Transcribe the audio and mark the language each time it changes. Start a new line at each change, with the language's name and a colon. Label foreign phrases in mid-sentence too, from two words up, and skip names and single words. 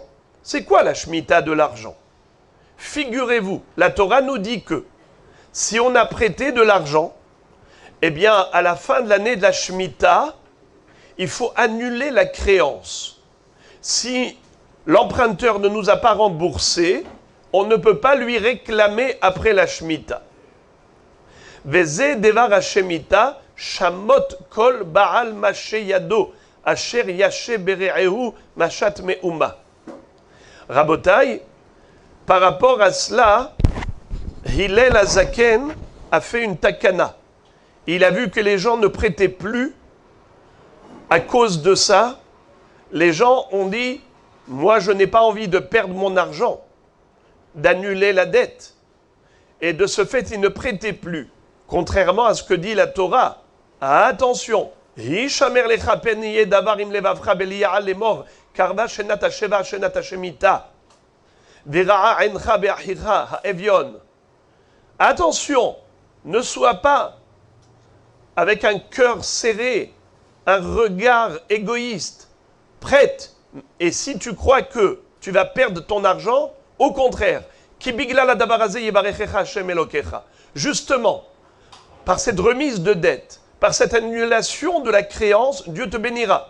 French: C'est quoi la Shemitah de l'argent? Figurez-vous, la Torah nous dit que si on a prêté de l'argent, eh bien, à la fin de l'année de la Shemitah, il faut annuler la créance. Si l'emprunteur ne nous a pas remboursé, on ne peut pas lui réclamer après la Shemitah.
Hebrew: וזה דבר השמיטה, שמוט כל בעל משה ידו, אשר ישה ברעהו משאת מאומה.
French: Rabotai, par rapport à cela, Hillel Hazaken a fait une takana. Il a vu que les gens ne prêtaient plus. À cause de ça, les gens ont dit, moi je n'ai pas envie de perdre mon argent, d'annuler la dette. Et de ce fait, ils ne prêtaient plus. Contrairement à ce que dit la Torah. Attention,
Hebrew: השמר לך פן יהיה דבר עם לבבך בליעל לאמר, קרבה שנת השבע שנת השמטה, ורעה עינך באחיך האביון.
French: Attention, ne sois pas avec un cœur serré, un regard égoïste, prête. Et si tu crois que tu vas perdre ton argent, au contraire, justement, par cette remise de dette, par cette annulation de la créance, Dieu te bénira.